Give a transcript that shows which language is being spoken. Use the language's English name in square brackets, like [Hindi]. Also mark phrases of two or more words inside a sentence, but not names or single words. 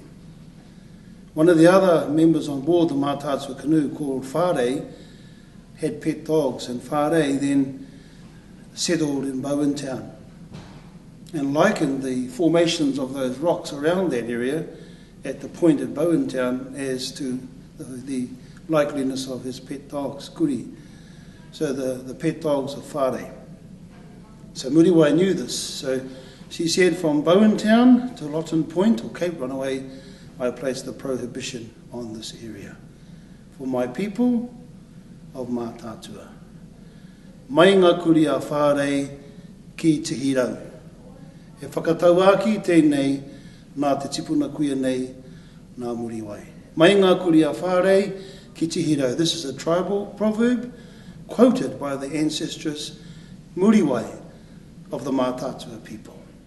[English] One of the other members on board the Mātātua canoe, called Whārei, had pet dogs, and Whārei then settled in Bowentown and likened the formations of those rocks around that area at the point at Bowentown as to the likeliness of his pet dogs, kuri. So the pet dogs of Whārei. So Muriwai knew this. So she said, from Bowentown to Lawton Point or Cape Runaway, I placed the prohibition on this area. For my people of Mātātua. [Māori] Mai ngā kuri a Whārei ki Te Reo. He whakatauaki tēnei nā te tipuna kuia nei nā Muriwai. Mai ngā kuri a Whārei ki Te Reo. [English] This is a tribal proverb quoted by the ancestress Muriwai of the Mātātua people.